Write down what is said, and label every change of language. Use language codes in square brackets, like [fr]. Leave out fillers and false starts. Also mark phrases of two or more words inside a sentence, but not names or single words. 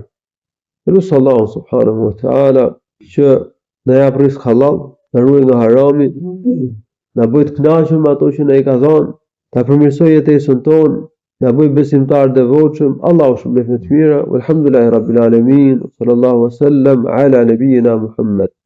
[sq] Lutë Allahu [ar] سبحانه وتعالى [sq] që na jap [ar] رزق حلال, [sq] na ruaj nga harami, na bëj të kënaqur me ato që na i ka dhënë, ta përmirësoj jetesën tonë, na bëj besimtar devotshëm. Allahu shpëlbeft me të mira. [ar] والحمد لله رب العالمين صلى الله وسلم على نبينا محمد.